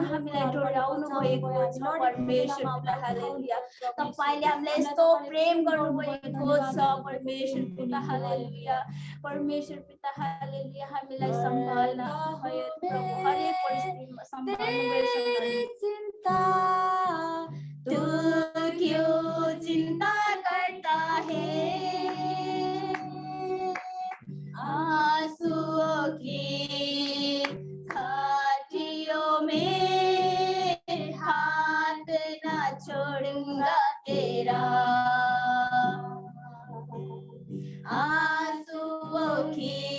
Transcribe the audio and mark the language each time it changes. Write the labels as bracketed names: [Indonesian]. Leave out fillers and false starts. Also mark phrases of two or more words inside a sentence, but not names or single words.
[Nepali] हामीलाई डोर्याउनु भएको छ परमेश्वर पिता हालेलुया तपाईले हामीलाई यस्तो प्रेम गर्नुभएको छ परमेश्वर पिता हालेलुया परमेश्वर पिता हालेलुया हामीलाई सम्हाल्न भयो प्रभु हरेक परिस्थितिमा सम्हाल्नु भयो [Hindi] चिन्ता तू क्यों चिंता करता है आंसुओं की घाटियों में हाथ न छोड़ूंगा तेरा आंसुओं की